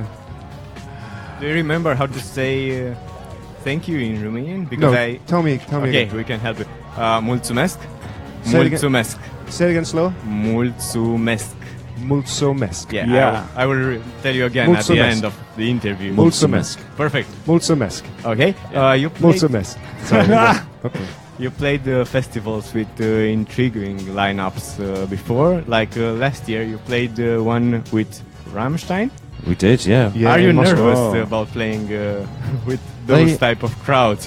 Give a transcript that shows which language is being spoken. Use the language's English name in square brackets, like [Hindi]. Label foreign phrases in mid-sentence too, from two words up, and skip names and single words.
[English] Do you remember how to say thank you in Romanian? Because tell me Okay, again. we can help you. Mulțumesc. Say it again. Mulțumesc. Say it again slow. Mulțumesc. Mulțumesc. Yeah. I will tell you again at the end of the interview. Mulțumesc. Perfect. Mulțumesc. Okay. You played, Mulțumesc. Sorry. Okay. You played festivals with intriguing lineups before. Like last year, you played one with Rammstein. We did, yeah. Are you in Moscow. nervous about playing with those type of crowds?